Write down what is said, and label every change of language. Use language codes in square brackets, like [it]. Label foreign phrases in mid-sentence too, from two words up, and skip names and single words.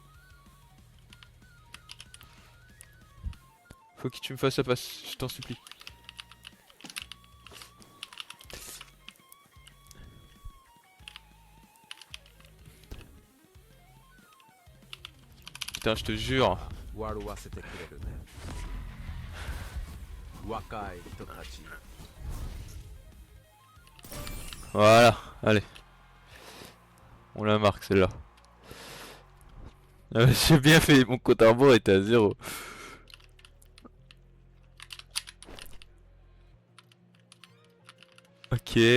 [fr] Faut que tu me fasses la passe, je t'en supplie. Putain, je te jure. [ja] 笑わせてくれるね。若い人たち。 [fr] Voilà, allez. On la marque celle-là. J'ai bien fait, mon compte à rebours était à 0. Ok.